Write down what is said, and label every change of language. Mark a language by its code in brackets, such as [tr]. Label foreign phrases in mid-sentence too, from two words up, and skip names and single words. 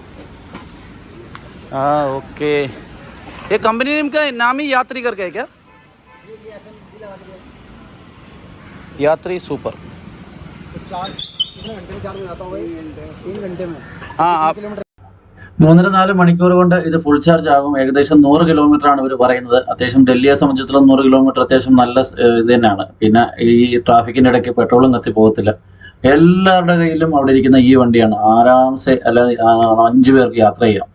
[hi] हाँ ओके. ये कंपनी नेम का नाम ही यात्री करके है क्या? यात्री सुपर. चार्ज कितने घंटे में चार्ज हो जाता होगा? 3 घंटे में. हाँ आप [ml] 3-4 മണിക്കൂർ കൊണ്ട് ഇത് ഫുൾ ചാർജ് ആകും. ഏകദേശം 100 കിലോമീറ്റർ ആണ് ഇവർ പറയുന്നത്. അത്യാവശ്യം ഡൽഹിയെ സംബന്ധിച്ചിടത്തോളം 100 കിലോമീറ്റർ അത്യാവശ്യം നല്ല ഇത് തന്നെയാണ്. പിന്നെ ഈ ട്രാഫിക്കിൻ്റെ ഇടയ്ക്ക് പെട്രോളും കത്തി പോകത്തില്ല. എല്ലാവരുടെ കയ്യിലും അവിടെ ഇരിക്കുന്ന ഈ വണ്ടിയാണ്. ആരാംസെ അല്ല 5 പേർക്ക് യാത്ര ചെയ്യാം.